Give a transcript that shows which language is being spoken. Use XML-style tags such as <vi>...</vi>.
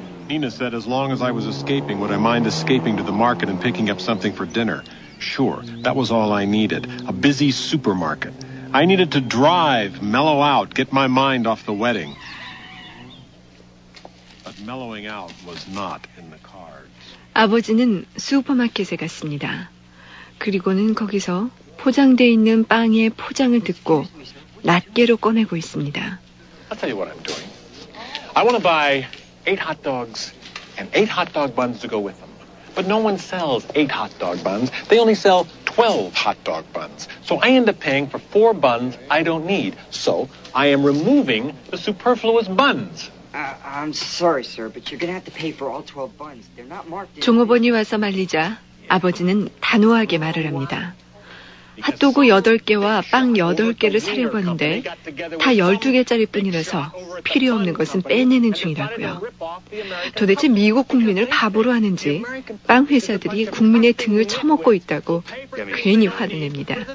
<en>Nina said as long as I was escaping, would I mind escaping to the market and picking up something for dinner? Sure, that was all I needed. A busy supermarket. I needed to drive, mellow out, get my mind off the wedding. But mellowing out was not in the cards.</en> <ko>아버지는 슈퍼마켓에 갔습니다. 그리고는 거기서 포장되어 있는 빵의 포장을 듣고 낱개로 꺼내고 있습니다.</ko> <en>I'll tell you what I'm doing. I want to buy 8 hot dogs and 8 hot dog buns to go with them. But no one sells 8 hot dog buns. They only sell 12 hot dog buns. So I end up paying for 4 buns I don't need. So I am removing the superfluous buns. I'm sorry, sir, but you're going to have to pay for all 12 buns. They're not marked.</en> <ko>종업원이 와서 말리자 아버지는 단호하게 말을 합니다. 핫도그 8개와 빵 8개를 사려고 하는데 다 12개짜리 뿐이라서 필요 없는 것은 빼내는 중이라고요. 도대체 미국 국민을 바보로 하는지 빵 회사들이 국민의 등을 처먹고 있다고 괜히 화를 냅니다.</ko>